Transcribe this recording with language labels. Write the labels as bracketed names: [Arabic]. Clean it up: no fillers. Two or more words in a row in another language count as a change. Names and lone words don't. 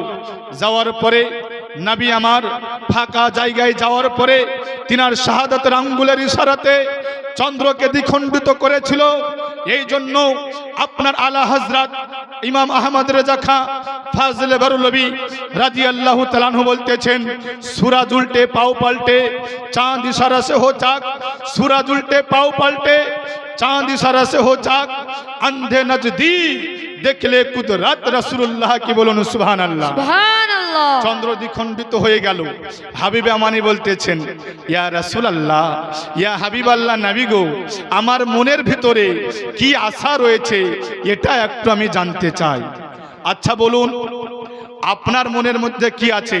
[Bangla] যাওয়ার পরে নবী আমার ফাঁকা জায়গায় যাওয়ার পরে তিনার শাহাদাতের আঙ্গুলের ইশারাতে চন্দ্রকে দ্বিখণ্ডিত করেছিল। এই জন্য আপনার আলা হযরত ইমাম আহমদ রেজা খাঁ ফাজলে বারুলবি [Arabic] رضي الله تعالى عنه [Bangla] বলতেছেন, [Urdu] سورج الٹے پاؤں پلٹے چاند اشارہ سے ہو چاک، سورج الٹے پاؤں پلٹے چاند اشارہ سے ہو چاک، اندھے نزدیک دیکھ لے قدرت رسول اللہ کی, [Bangla] बोलুন সুবহানাল্লাহ। সুবহানাল্লাহ। চন্দ্র দ্বিখণ্ডিত হয়ে গেল। হাবিবে আমানি বলতেছেন, [Arabic] يا رسول الله، يا حبيب الله, [Bangla] নবী গো, আমার মনের ভিতরে কি আশা রয়েছে এটা একটু আমি জানতে চাই। আচ্ছা বলুন, আপনার মনের মধ্যে কি আছে?